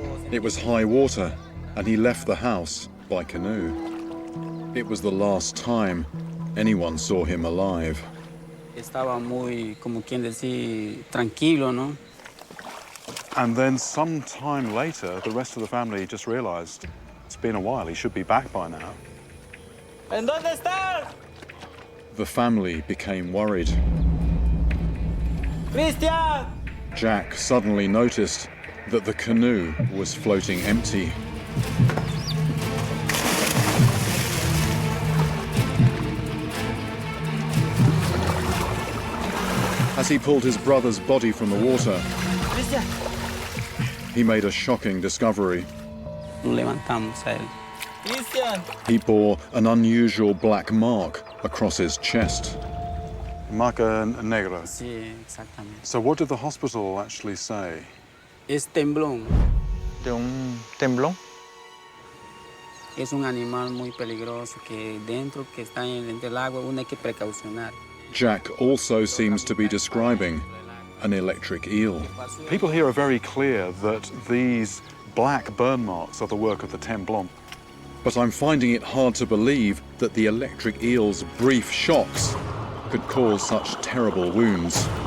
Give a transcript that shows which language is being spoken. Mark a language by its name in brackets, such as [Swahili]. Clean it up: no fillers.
[English] It was high water, and he left the house by canoe. It was the last time anyone saw him alive. [Spanish] Estaba muy, como quien decir, tranquilo, ¿no? [English] And then some time later, the rest of the family just realized it's been a while, he should be back by now. [Spanish] ¿En dónde estás? [English] The family became worried. Christian! Jack suddenly noticed that the canoe was floating empty. As he pulled his brother's body from the water, Christian! he made a shocking discovery. [Spanish] Lo levantamos a él. [English] Christian! He bore an unusual black mark across his chest. [Spanish] Marca negra. Sí, exactamente. [English] So what did the hospital actually say? [Spanish] Es temblón. De un temblón. Es un animal muy peligroso que dentro que está dentro del agua uno hay que precaucionar. [English] Jack also seems to be describing an electric eel. People here are very clear that these black burn marks are the work of the temblon. But I'm finding it hard to believe that the electric eel's brief shocks could cause such terrible wounds.